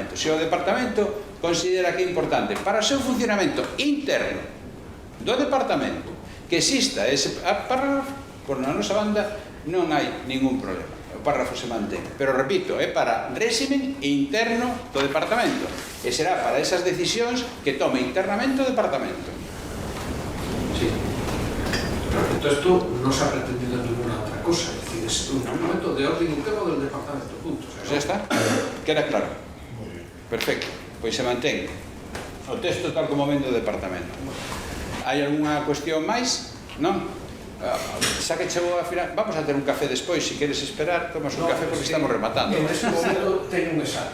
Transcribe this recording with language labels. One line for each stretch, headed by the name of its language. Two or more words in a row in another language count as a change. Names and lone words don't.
Galician: Se o departamento considera que é importante para o seu funcionamento interno do departamento que exista ese párrafo, por na nosa banda non hai ningún problema, o párrafo se mantén, pero repito, é para réximen interno do departamento e será para esas decisións que tome internamente o departamento.
Spanish: Sí. Entonces esto no se ha pretendido ninguna otra cosa, es decir, es un documento de orden interno del departamento, punto. Pues ya está, queda claro.
Galician: Perfecto, pois se mantén o texto tal como vende o departamento. Hai algunha cuestión máis? Non? Xa que chegou a final, vamos a ter un café despois, se queres esperar, tomas un café porque estamos rematando. En este momento teño un examen.